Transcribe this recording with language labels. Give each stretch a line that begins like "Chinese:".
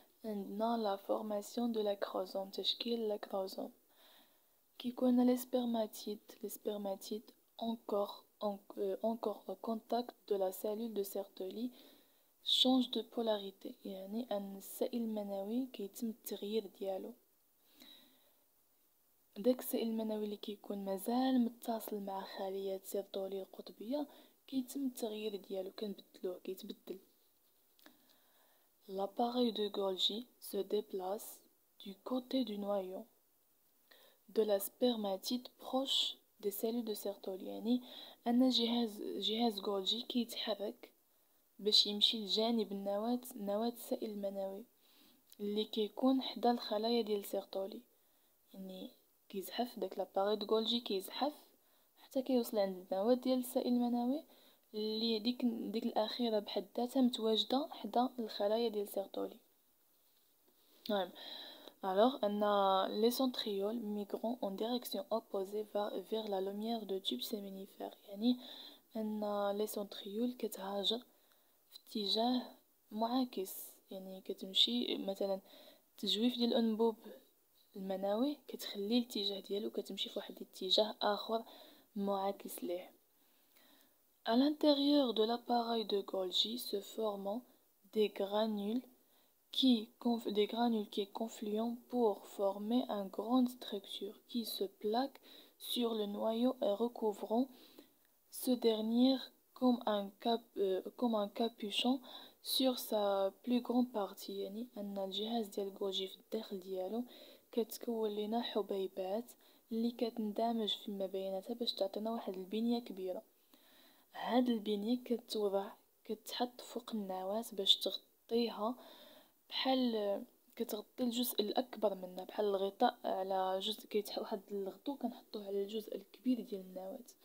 Arabic: عندنا
French: لا فورماسيون دو لاكروزوم،
Arabic: تشكيل لاكروزوم. كيكون لي سبرماتيد
French: encore au contact de la cellule de Sertoli change de polarité.
Arabic: يعني أن السائل المنوي كيتم التغيير ديالو. داك السائل المنوي اللي كيكون مازال متصل مع خلية سيرتولي القطبية كيتم التغيير ديالو، كنبدلوه كيتبدل.
French: L'appareil de Golgi se déplace du côté du noyau de la spermatide proche des cellules de Sertoli.
Arabic: يعني أن جهاز غولجي كيتحرك باش يمشي لجانب نواة السائل المنوي اللي كيكون حدا الخلايا ديال سيرتولي. يعني كيزحف داك
French: لاباري دو غولجي
Arabic: كيزحف حتى كيوصل عند النواة ديال السائل المنوي اللي ديك الاخيره بحد ذاتها متواجده حدا الخلايا ديال سيرتولي. نعم.
French: Alors, on a les centrioles migrant en direction opposée vers la lumière de tube séminifère.
Arabic: يعني أن les centrioles كتهاجر في اتجاه معاكس، يعني كتمشي مثلا التجويف ديال الأنبوب المنوي كتخلي الاتجاه ديالو كتمشي في واحد الاتجاه آخر معاكس ليه.
French: À l'intérieur de l'appareil de Golgi se forment des granules qui confluent pour former une grande structure qui se plaque sur le noyau et recouvrant ce dernier comme un capuchon sur sa plus grande partie،
Arabic: يعني ان الجهاز ديال جولجي في الداخل ديالو كتكون لنا حبيبات اللي كتندمج فيما بيناتها باش تعطينا واحد البنية كبيرة. هاد البنية كتوضع كتحط فوق النواة باش تغطيها، بحال كتغطي الجزء الاكبر منها بحال الغطاء على جزء واحد الغطو كنحطوه على الجزء الكبير ديال النواة.